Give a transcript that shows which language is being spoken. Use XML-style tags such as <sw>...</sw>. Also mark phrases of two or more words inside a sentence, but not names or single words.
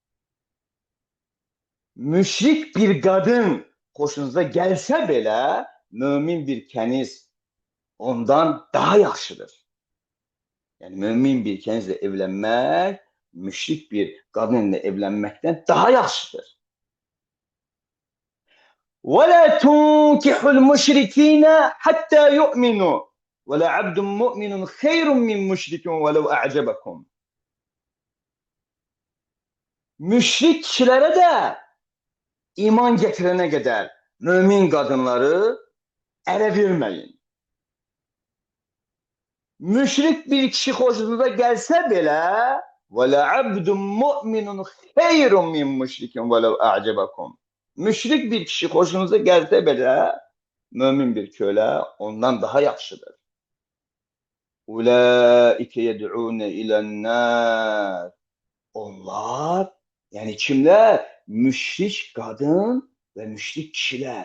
<az>Müşrik bir qadın xoşunuza gəlsə belə, mömin bir kəniz ondan daha yaxşıdır. Yəni, mömin bir kənizlə evlənmək, müşrik bir qadınla evlənməkdən daha yaxşıdır.</az> <ar>وَلَا تُنْكِحُ الْمُشْرِكِينَ حَتَّى يُؤْمِنُوا وَلَا عَبْدٌ مُؤْمِنٌ خَيْرٌ مِنْ مُشْرِكٍ وَلَوْ أَعْجَبَكُمْ.</ar> <az>Müşrik kişilərə də iman gətirənə qədər mömin qadınları ərə verməyin. Müşrik bir kişi xoşunuza gəlsə belə</az> <ar>وَلَا عَبْدٌ مُؤْمِنٌ خَيْرٌ مِنْ مُشْرِكٍ وَلَوْ أَعْجَبَكُمْ.</ar> <az>Müşrik bir kişi xoşunuza gəlsə belə, mömin bir kölə ondan daha yaxşıdır.</az> <ar>أُولَٰئِكَ يَدْعُونَ إِلَى النَّارِ.</ar> <az>Onlar, yəni kimlər? Müşrik qadın və müşrik kişilər.</az>